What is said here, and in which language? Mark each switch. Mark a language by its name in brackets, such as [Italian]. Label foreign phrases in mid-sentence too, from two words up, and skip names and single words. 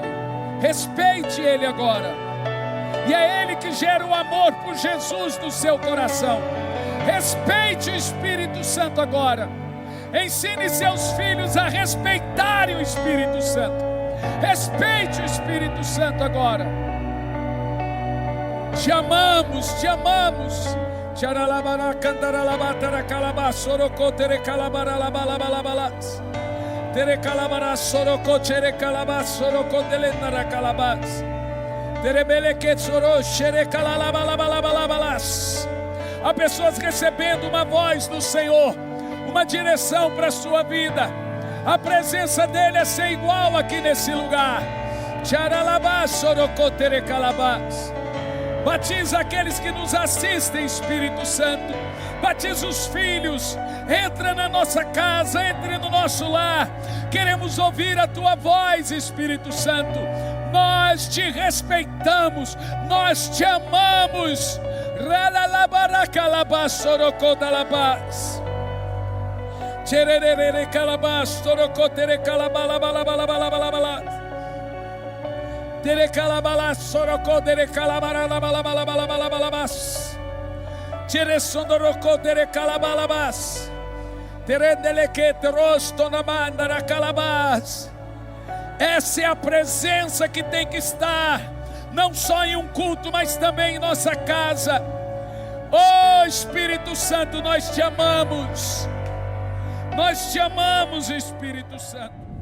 [Portuguese] Respeite Ele agora. E é Ele que gera o amor por Jesus no seu coração. Respeite o Espírito Santo agora. Ensine seus filhos a respeitarem o Espírito Santo. Respeite o Espírito Santo agora. Te amamos, te amamos. Tcharalabara cantaralabatara calabá sorocô tere calabara labalabalabalas. Tere calabara sorocô tere calabá sorocô delenara calabás. Tere beleque soro xere calalabalabalabalabalas. Há pessoas recebendo uma voz do Senhor, uma direção para a sua vida. A presença dele é sem igual aqui nesse lugar. Tcharalabá sorocô tere calabás. Batiza aqueles que nos assistem, Espírito Santo. Batiza os filhos. Entra na nossa casa, entre no nosso lar. Queremos ouvir a tua voz, Espírito Santo. Nós te respeitamos, nós te amamos. Ralalabaracalabás sorocodalabás. Tchererere calabás sorocotere calabalabalabalabalabalabalabalabas. Tere calabala sorocô tere calabaralabalabalabalabalabalabas. Tere sondorocô tere calabalabas. Tere delequete rosto na mandara calabas. Essa é a presença que tem que estar, não só em um culto, mas também em nossa casa. Oh Espírito Santo, nós te amamos. Nós te amamos, Espírito Santo.